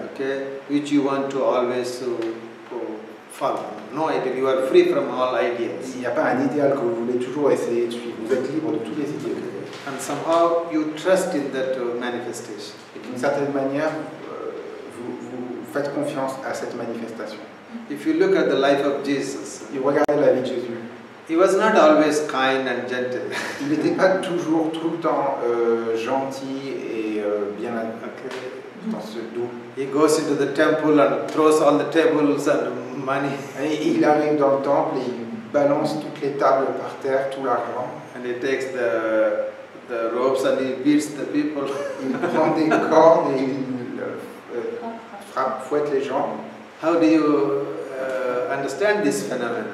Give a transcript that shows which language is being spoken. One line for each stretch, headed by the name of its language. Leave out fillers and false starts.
English: Okay, which you want to always follow. No idea. You are free from all ideas.
French: Il n'y a pas un idéal que vous voulez toujours essayer de suivre. Vous êtes libre de toutes les idées.
English: And somehow you trust in that manifestation.
French: Et d'une certaine manière, vous faites confiance à cette manifestation.
English: If you look at the life of Jesus,
French: Et regardez la vie de Jésus.
English: he was not always kind and gentle.
French: Il n'était pas toujours tout le temps gentil et bien dans ce doux.
English: He goes into the temple and throws all the tables and money.
French: Et il arrive dans le temple et il balance toutes les tables par terre, tout l'argent.
English: And he takes the ropes and he beats the people.
French: Il prend des cordes et il fouette les gens.
English: How do you understand this phenomenon?